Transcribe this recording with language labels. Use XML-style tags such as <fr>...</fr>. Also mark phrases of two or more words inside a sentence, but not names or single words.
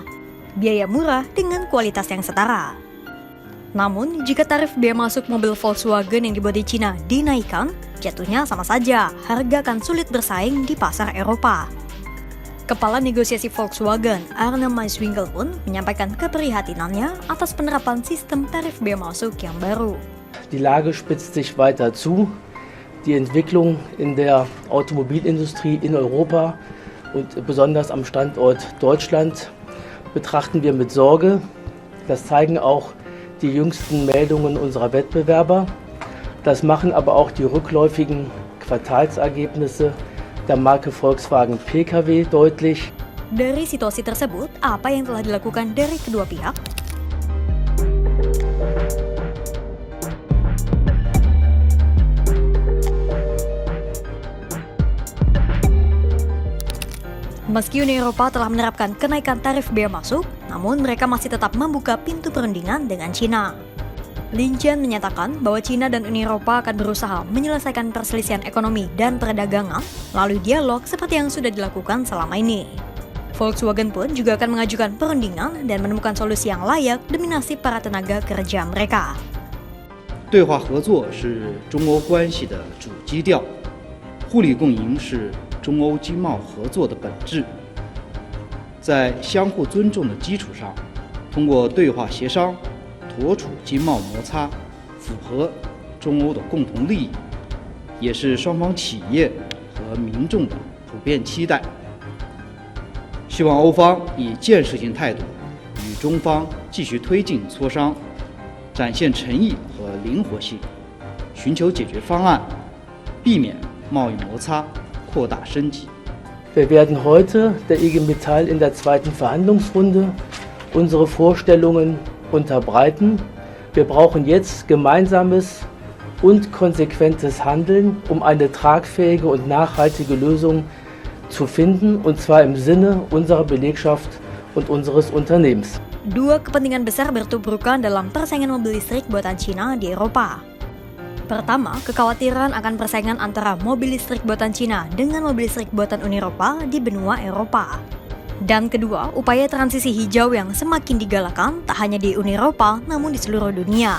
<id>Biaya murah dengan kualitas yang setara. Namun, jika tarif bea masuk mobil Volkswagen yang dibuat di Cina dinaikkan, jatuhnya sama saja, harga akan sulit bersaing di pasar Eropa. Kepala negosiasi Volkswagen, Arne Maiswinkel pun menyampaikan keprihatinannya atas penerapan sistem tarif bea masuk yang baru.</id> <de>Die Lage spitzt sich weiter zu. Die Entwicklung in der Automobilindustrie in Europa und besonders am Standort Deutschland betrachten wir mit Sorge. Das zeigen auch die jüngsten Meldungen unserer Wettbewerber. Das machen aber auch die rückläufigen Quartalsergebnisse der Marke Volkswagen Pkw deutlich.</de> <id>Dari situasi tersebut, apa yang telah dilakukan dari kedua pihak? Meski Uni Eropa telah menerapkan kenaikan tarif bea masuk, namun mereka masih tetap membuka pintu perundingan dengan Cina. Lin Jian menyatakan bahwa China dan Uni Eropa akan berusaha menyelesaikan perselisihan ekonomi dan perdagangan melalui dialog seperti yang sudah dilakukan selama ini. Volkswagen pun juga akan mengajukan perundingan dan menemukan solusi yang layak demi nasib para tenaga kerja mereka.</id> <zh>对话合作是中欧关系的主基调，互利共赢是中欧经贸合作的本质。在相互尊重的基础上，通过对话协商，妥处经贸摩擦，符合中欧的共同利益，也是双方企业和民众的普遍期待。希望欧方以建设性态度与中方继续推进磋商，展现诚意和灵活性，寻求解决方案，避免贸易摩擦扩大升级。</zh> <de>Wir werden heute der IG Metall in der zweiten Verhandlungsrunde unsere Vorstellungen unterbreiten. Wir brauchen jetzt gemeinsames und konsequentes Handeln, um eine tragfähige und nachhaltige Lösung zu finden, und zwar im Sinne unserer Belegschaft und unseres Unternehmens.</de> <id>Dua kepentingan besar bertubrukan dalam persaingan mobil listrik buatan Cina di Eropa. Pertama, kekhawatiran akan persaingan antara mobil listrik buatan Cina dengan mobil listrik buatan Uni Eropa di benua Eropa. Dan kedua, upaya transisi hijau yang semakin digalakan tak hanya di Uni Eropa namun di seluruh dunia.</id>